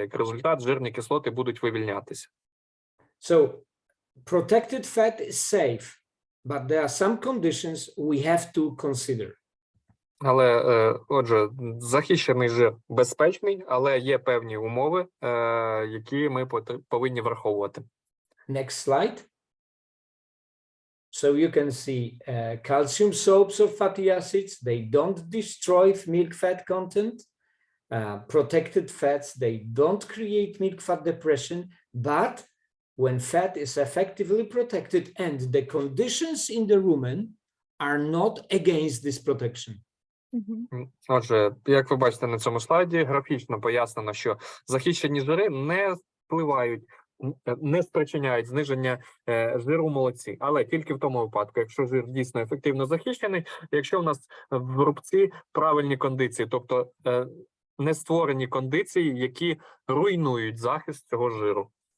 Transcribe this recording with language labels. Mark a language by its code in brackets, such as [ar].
[uk] Як результат, жирні кислоти будуть вивільнятися. [en] So, protected fat is safe, but there are some conditions we have to consider. [uk] Але, отже, захищений жир безпечний, але є певні умови, які ми повинні враховувати. [en] Next slide. So you can see calcium soaps of fatty acids. They don't destroy milk fat content. Protected fats, they don't create milk fat depression, but when fat is effectively protected and the conditions in the rumen are not against this protection. [uk] Отже, як ви бачите на цьому слайді, графічно пояснено, що захищені жири не впливають, не спричиняють зниження жиру в молоці, але тільки в тому випадку, якщо жир дійсно ефективно захищений, якщо у нас в рубці правильні кондиції, тобто не створені кондиції, які руйнують захист цього жиру.